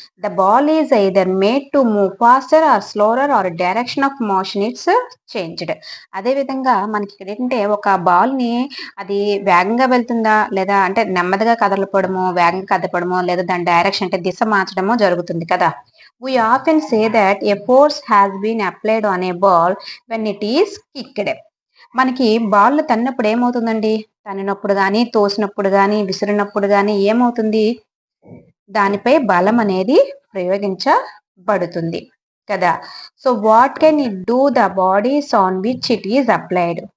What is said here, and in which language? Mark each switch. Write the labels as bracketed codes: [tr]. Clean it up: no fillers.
[en] The ball is either made to move faster or slower or direction of motion it's changed. [te] అదేవిధంగా మనకి ఇక్కడ ఏంటంటే ఒక బాల్ని అది వేగంగా వెళ్తుందా లేదా అంటే నెమ్మదిగా కదలపడమో వేగంగా కదపడమో లేదా దాని డైరెక్షన్ అంటే దిశ మార్చడమో జరుగుతుంది కదా. [en] We often say that a force has been applied on a ball when it is kicked. [te] మనకి బాల్ తన్నప్పుడు ఏమవుతుందండి, తన్నినప్పుడు కానీ తోసినప్పుడు కానీ విసిరినప్పుడు కానీ ఏమవుతుంది, దానిపై బలం అనేది ప్రయోగించబడుతుంది కదా. [en] So what can it do the bodies on which it is applied.